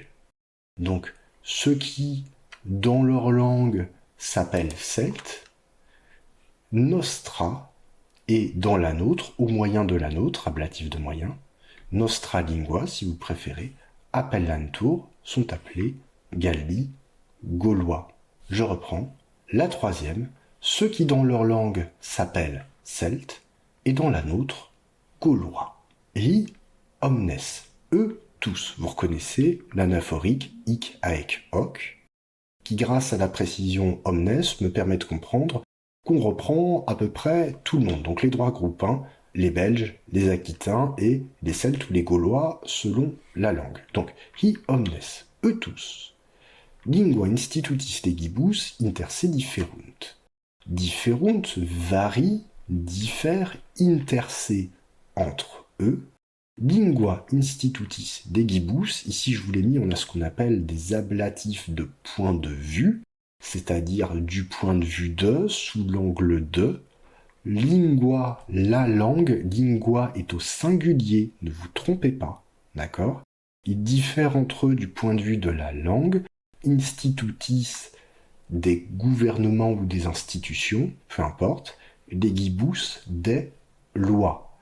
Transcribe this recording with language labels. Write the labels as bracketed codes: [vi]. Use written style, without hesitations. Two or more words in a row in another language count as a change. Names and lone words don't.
[fr] Donc, ceux qui, dans leur langue, s'appellent Celtes, Nostra, et dans la nôtre, au moyen de la nôtre, ablatif de moyen, [la] Nostra lingua, [fr] si vous préférez, appellantur, sont appelés Galli, Gaulois. Je reprends. La troisième, ceux qui dans leur langue s'appellent Celtes, et dans la nôtre, Gaulois. [la] Hi omnes, [fr] eux tous. Vous reconnaissez l'anaphorique [la] hic aec hoc, [fr] qui grâce à la précision omnes me permet de comprendre qu'on reprend à peu près tout le monde. Donc les trois groupes, les Belges, les Aquitains et les Celtes ou les Gaulois selon la langue. Donc [la] hi omnes, [fr] eux tous. [la] Lingua institutis legibus inter se differunt. Differunt varie diffère inter se [fr] entre eux, [la] lingua institutis degibus, [fr] ici je vous l'ai mis, on a ce qu'on appelle des ablatifs de point de vue, c'est-à-dire du point de vue de, sous l'angle de. Lingua, la langue, lingua est au singulier, ne vous trompez pas, d'accord? Ils diffèrent entre eux du point de vue de la langue, institutis, des gouvernements ou des institutions, peu importe, legibus, des lois.